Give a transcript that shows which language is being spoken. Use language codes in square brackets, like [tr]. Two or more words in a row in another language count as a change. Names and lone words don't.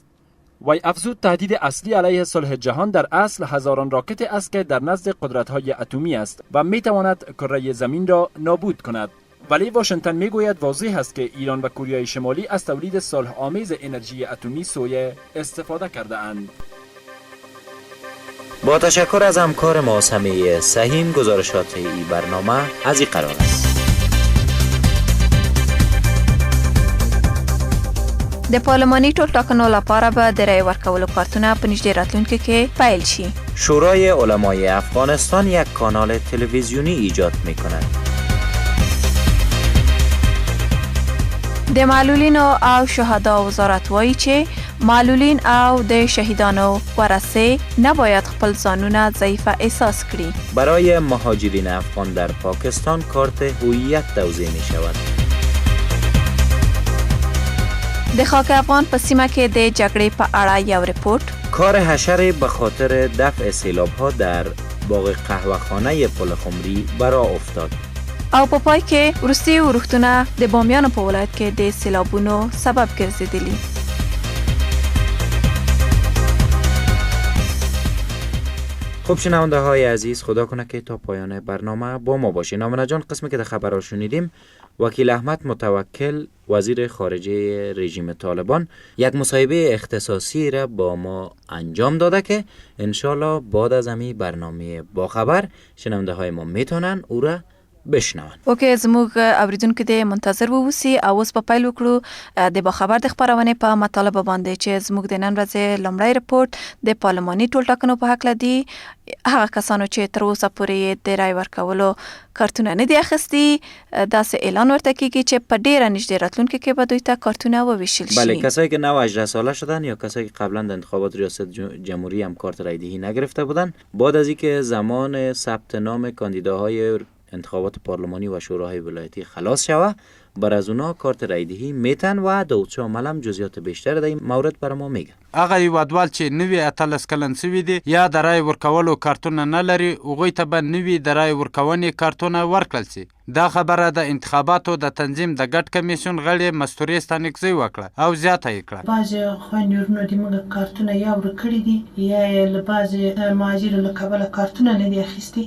[fa] وی افزود تهدید اصلی علیه صلح جهان در اصل هزاران راکت است که در نزد قدرت‌های اتمی است و می‌تواند کره زمین را نابود کند. ولی واشنگتن میگوید واضح است که ایران و کره شمالی از تولید صلح آمیز انرژی اتمی سویه استفاده کرده اند. با تشکر از همکار ما سمیع سهیم، گزارشات این برنامه از این قرار است. [ps] د پارلماني ټولټاکنو لپاره به د رای ورکولو کارتونه په نږدې راتلونکي کې پیل شي. [fa] شورای علمای افغانستان یک کانال تلویزیونی ایجاد می‌کند. [ps] د معلولینو او شهدا وزارت وایي چې معلولین او د شهیدانو ورثه نباید خپل ځانونه ضعیف احساس کړي. [fa] برای مهاجرین افغان در پاکستان کارت هویت توزیع می‌شود. [ps] د خاک افغان په سیمه کې د جګړې په اړه یو رپورت. [fa] کار حشره به خاطر دفع سیلاب‌ها در باغ قهوه‌خانه پل خمری برا افتاد. [ps] او په پای کې وروستي ورښتونه د بامیانو په ولایت کې د سیلابونو سبب ګرځېدلي. [fa] خب شنونده های عزیز، خدا کنه که تا پایان برنامه با ما باشین. آمنه جان، قسمی که در خبرها شنیدیم، وکیل احمد متوکل وزیر خارجه رژیم طالبان یک مصاحبه اختصاصی را با ما انجام داده که انشالله بعد از همین برنامه با خبر شنونده های ما میتونن او را بشنون. [ps] اوکې زموږ اوریدونکو دې منتظر ووسی او اوس په پیل وکړو د باخبر د خبرونه په مطالبه باندې چې زموږ د نن ورځې لومړی رپورت د پارلماني ټولټاکنو په حق لدی هغه کسانو چې تر اوسه پورې د رای ورکولو کارتونه نه دي اخیستي داسې اعلان ورته کیږي چې په ډیره نږدې راتلونکي کې به دوی ته کارتونه وویشل شي. [fa] بله، کسایی که 18 ساله شدن یا کسایی که قبلا در انتخابات ریاست جمهوری هم کارت رای دهی نگرفته بودن، بعد از اینکه زمان ثبت نام کاندیداهای انتخابات پارلمانی و شوراهای ولایتی خلاص شوه، بر از اونا کارت رای دهی میتن و داوودشاه ملم جزئیات بیشتر در این مورد بر ما میگه. [ps] هغه هیوادوال چې نوي 18 کلن سوي دي یا د رای ورکولو کارتونه نه لري هغوی ته به نوي د رای ورکونې کارتونه ورکړل سي. دا خبره د انتخاباتو د تنظیم د ګډ کمیسیون غړي مستوري ستانکزی وکړه او زیاته یې کړه. بعضې خویندورونو د موږ کارتونه یا ورکړي دي یا یې له بعضې مهاجرو له کبله کارتونه نه دي اخیستي.